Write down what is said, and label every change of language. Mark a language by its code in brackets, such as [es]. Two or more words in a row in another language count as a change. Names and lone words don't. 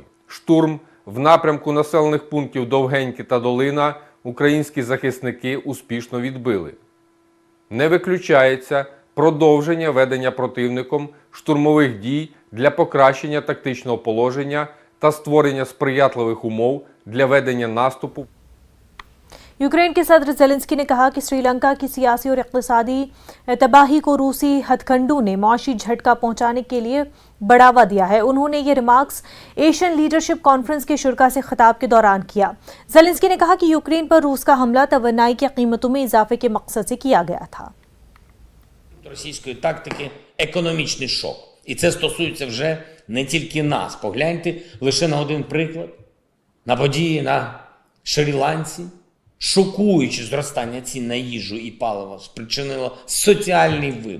[uk] Штурм в напрямку населених пунктів Довгеньке та Долина українські захисники успішно відбили. Не виключається продовження ведення противником штурмових дій для покращення тактичного положення та створення сприятливих умов для ведення наступу. [ur] یوکرین کے صدر زیلنسکی نے کہا کہ سری لنکا کی سیاسی اور اقتصادی تباہی کو روسی ہتھکنڈوں نے معاشی جھٹکا پہنچانے کے لیے بڑھاوا دیا ہے. انہوں نے یہ ریمارکس ایشین لیڈرشپ کانفرنس کے شرکا سے خطاب کے دوران کیا. زیلنسکی نے کہا کہ یوکرین پر روس کا حملہ توانائی کی قیمتوں میں اضافے کے مقصد سے کیا گیا تھا. [uk] Російської тактики економічний шок. І це стосується вже не тільки нас. Погляньте лише на один приклад. На події на Шрі-Ланці, шокуюче зростання цін на їжу і паливо спричинило соціальний вибух.